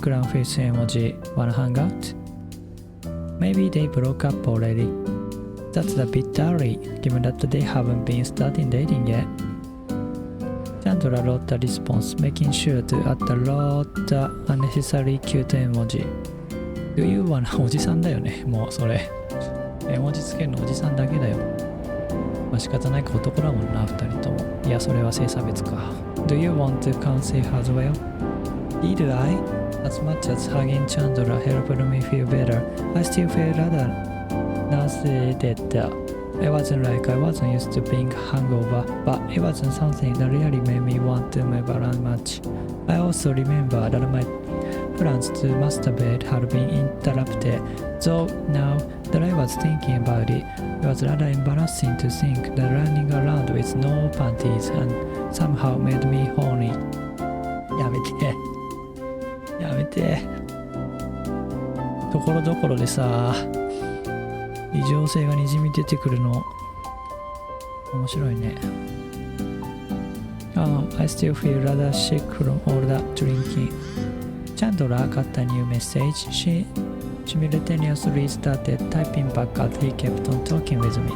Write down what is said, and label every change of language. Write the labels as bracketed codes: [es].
[en] Clown face emoji. Wanna hang out? Maybe they broke up already. That's a bit early, given that they haven't been starting dating yet. Chandra wrote a response, making sure to add a lot unnecessary cute emoji. Do you wanna [ja] おじさんだよね、もうそれ。絵文字つけるのおじさんだけだよ。まあ仕方ないか男だもんな、二人とも。いや、それは性差別か。 [en] Do you want to come say her as well? Did I? As much as hugging Chandra helped me feel better, I still felt rather nauseated. It wasn't like I wasn't used to being hungover, but it wasn't something that really made me want to move around much. I also remember that my plans to masturbate had been interrupted, though now that I was thinking about it, it was rather embarrassing to think that running around with no panties and somehow made me horny. [ja] やめて。ところどころでさ、異常性がにじみ出てくるの面白いね。 [en] I still feel rather sick from all that drinking. Chandra got a new message. She simultaneously started typing back as he kept on talking with me.